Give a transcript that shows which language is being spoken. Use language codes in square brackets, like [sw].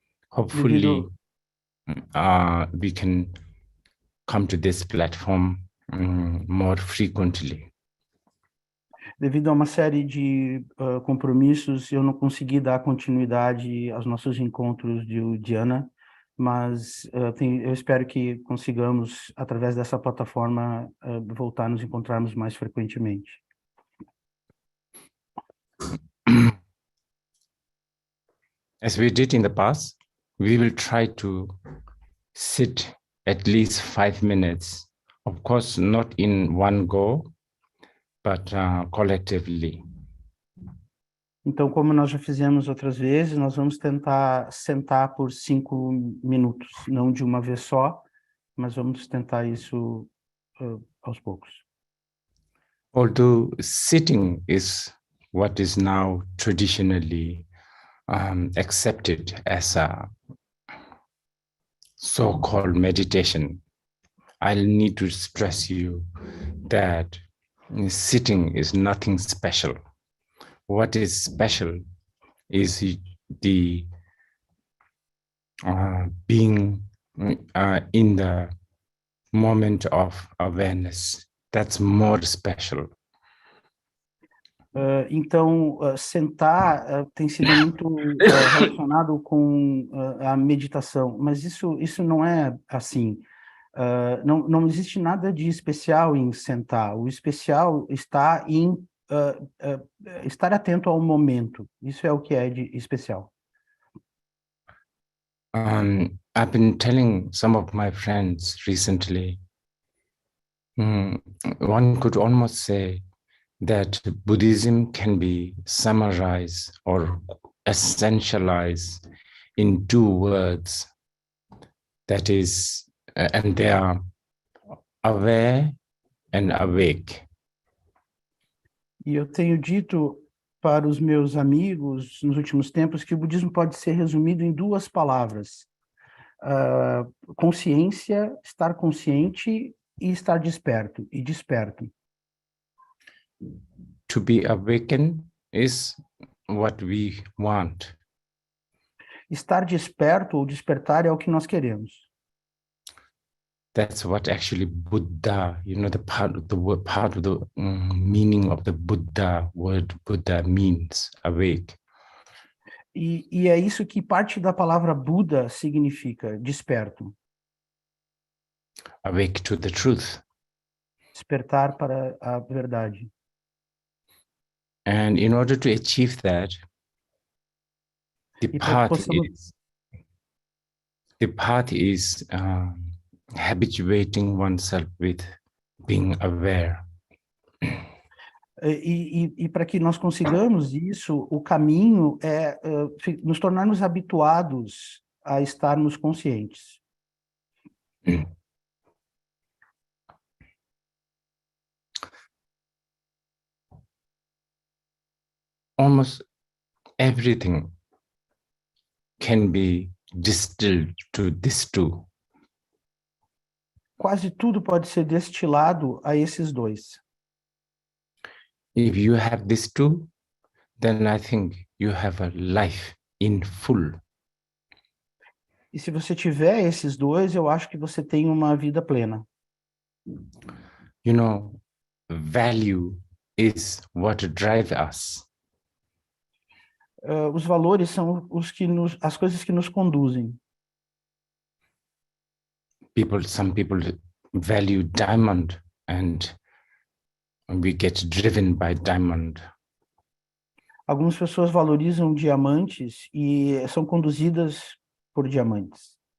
[en] Hopefully, we can come to this platform more frequently. [pt] Devido a uma série de compromissos, eu não consegui dar continuidade aos nossos encontros de Dhyāna, mas eu espero que consigamos, através dessa plataforma, voltar a nos encontrarmos mais frequentemente. [en] As we did in the past, we will try to sit at least 5 minutes, of course, not in one go, but collectively. [pt] Então, como nós já fizemos outras vezes, nós vamos tentar sentar por 5 minutos, não de uma vez só, mas vamos tentar isso aos poucos. [en] Although sitting is what is now traditionally accepted as a so-called meditation, I'll need to stress you that sitting is nothing special. What is special is the being in the moment of awareness. That's more special. [pt] Então, sentar tem sido muito relacionado com a meditação, mas isso não é assim. Não existe nada de especial em sentar. O especial está em estar atento ao momento. Isso é o que é de especial. [en] I've been telling some of my friends recently, one could almost say that Buddhism can be summarized or essentialized in 2 words. That is, and they are aware and awake. [pt] E eu tenho dito para os meus amigos nos últimos tempos que o budismo pode ser resumido em 2 palavras: consciência, estar consciente, e estar desperto, e desperto. [en] To be awakened is what we want. [pt] Estar desperto ou despertar é o que nós queremos. [en] That's what actually Buddha, the part of the meaning of the Buddha word Buddha means, awake. [pt] E é isso que parte da palavra Buda significa, desperto. [en] Awake to the truth. [pt] Despertar para a verdade. [en] And in order to achieve that, the path is habituating oneself with being aware. [pt] E para que nós consigamos isso, o caminho é nos tornarmos habituados a estarmos conscientes. [en] Almost everything can be distilled to these 2. [pt] Quase tudo pode ser destilado a esses 2. [en] If you have these 2, then I think you have a life in full. [pt] E se você tiver esses 2, eu acho que você tem uma vida plena. [en] Value is what drives us. [pt] Os valores são as coisas que nos conduzem. [en] Some people value diamond, and we get driven by diamond. [pt] Algumas pessoas valorizam diamantes e são conduzidas por diamantes.